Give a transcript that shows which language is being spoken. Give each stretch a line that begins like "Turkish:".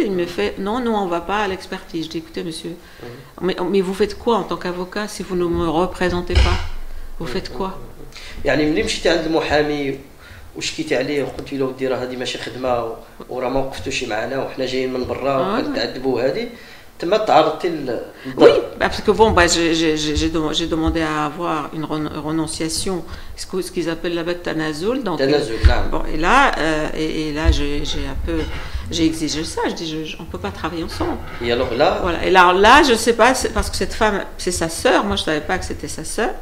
French: Il me fait, non, nous, on ne va pas à l'expertise. Je dis, écoutez, monsieur, mais vous faites quoi en tant qu'avocat si vous ne me représentez pas? Vous faites quoi؟
Arabic: يعني ملي مشيتي عند المحامي وشكيتي عليه وقلت له ودي راه هذه ماشي خدمه وراه ما وقفتوش معنا وحنا جايين من برا وكنتعذبوا هذه تما تعرضتي للضرب.
French: Oui, parce que bon, j'ai demandé à avoir une renonciation, ce qu'ils appellent la tanazoul. Donc, bon, et là, j'ai exigé ça. Je dis, on ne peut pas travailler ensemble. Et alors là, voilà. Et là, je ne sais pas, parce que cette femme, c'est sa sœur. Moi, je ne savais pas que c'était sa sœur.